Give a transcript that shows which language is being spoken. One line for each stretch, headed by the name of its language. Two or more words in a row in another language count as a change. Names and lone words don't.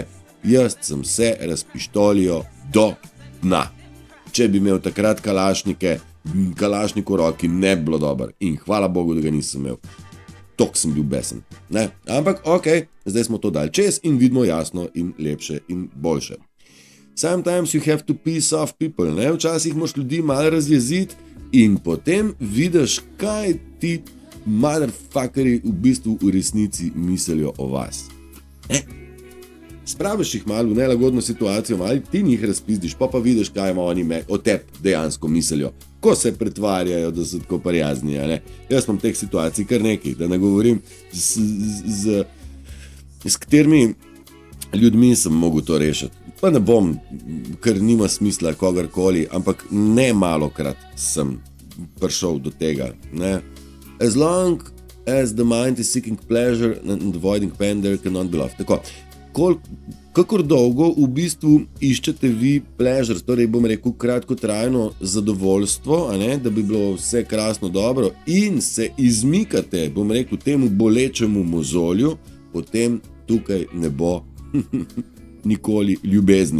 Slovenian: Jaz sem se razpištolijo do dna. Če bi imel takrat kalašnik v roki, ne bi bilo dobro. In hvala Bogu, da ga nisem imel. Tok sem bil besen. Ne? Ampak ok, zdaj smo to dali čez in vidimo jasno in lepše in boljše.
English: Sometimes you have to piss off people.
Slovenian: Ne? Včasih moraš ljudi malo razjeziti in potem vidiš, kaj ti motherfuckeri v bistvu v resnici mislijo o vas. Spraviš jih malo v nelagodno situacijo, malo ti njih razpizdiš, pa vidiš, kaj ima oni o tebi dejansko mislijo, ko se pretvarjajo, da so tako prijazni. Jaz imam teh situacij kar nekaj, da ne govorim, s katerimi ljudmi sem mogel to rešiti. Pa ne bom, ker nima smisla kogarkoli, ampak ne malokrat sem prišel do tega. Ne?
English: As long as the mind is seeking pleasure and avoiding pain, there cannot be love.
Slovenian: Tako. Kakor dolgo v bistvu iščete vi pleasure, torej bom rekel kratkotrajno zadovoljstvo, da bi bilo vse krasno dobro in se izmikate, bom rekel, temu bolečemu mozolju, potem tukaj ne bo nikoli ljubezni.